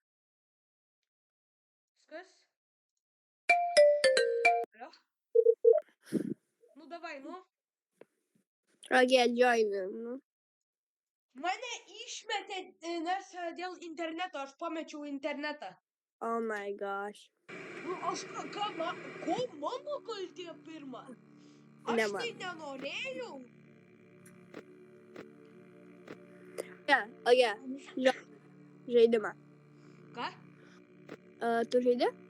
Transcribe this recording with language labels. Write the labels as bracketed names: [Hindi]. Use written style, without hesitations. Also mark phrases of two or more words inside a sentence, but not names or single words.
[Lithuanian] Viskas. Nu, davai, nu. [English] Okay, join. [Lithuanian] Mane išmetė, nes dėl interneto aš pamečiau internetą. [English] Oh my gosh. [Lithuanian] Nu, aš ko mano kaltė pirma? Aš tai nenorėjau. Okay. Žaidimą. Ką? Tu žaidi?